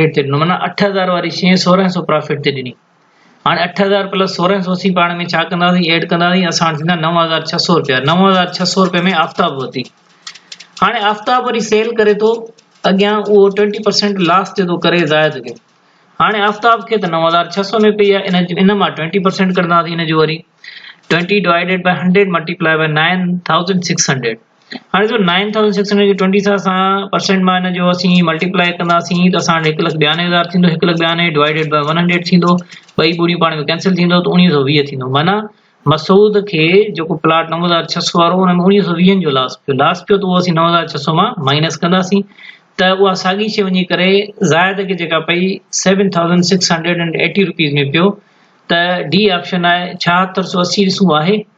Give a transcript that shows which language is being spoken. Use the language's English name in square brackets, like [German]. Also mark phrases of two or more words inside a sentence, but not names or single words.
[Sindhi] ते ॾिनो माना 8000 वारी शइ 1600 प्रॉफिट ते ॾिनी हाणे 8000 प्लस 1600 असीं पाण में छा कंदासीं ऐड कंदासीं असां थींदा 9600 रुपया 9600 रुपए में आफ्ताब वरिती हाणे आफ्ताब वरी सेल करे थो अॻियां उहो 20% लॉस ते थो करे ज़ाहिद खे हाणे आफ्ताब खे त 9600 में पई आहे इन मां 20% कंदासीं इन जो वरी [English] 20 divided by 100 multiply by 9600 [Sindhi] हाणे जो 9600 जो 20 सां परसेंट मां इन जो असीं मल्टीप्लाई कंदासीं त असां 1,92,000 थींदो 1,92 [English] divided by [Sindhi] 100 थींदो ॿई ॿुड़ी पाण में कैंसिल थींदो त 1920 थींदो माना मसूद खे जेको प्लॉट 9600 वारो हुन में 1920 जो लॉस पियो त उहो असीं 9600 मां माइनस कंदासीं त उहा साॻी शइ वञी करे ज़ाहिद खे जेका पई 7680 रुपीज़ में पियो त डी ऑप्शन आहे 7680 ॾिसूं आहे